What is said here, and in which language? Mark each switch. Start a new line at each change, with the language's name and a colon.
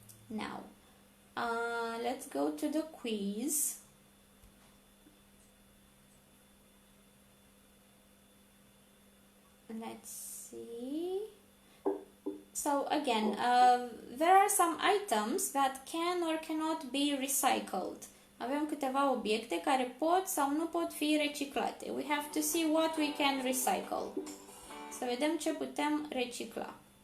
English: Now, let's go to the quiz. Let's see. So again, there are some items that can or cannot be recycled.
Romanian: Avem câteva obiecte care pot sau nu pot fi reciclate.
English: We have to see what we can recycle.
Romanian: Să vedem ce putem recicla.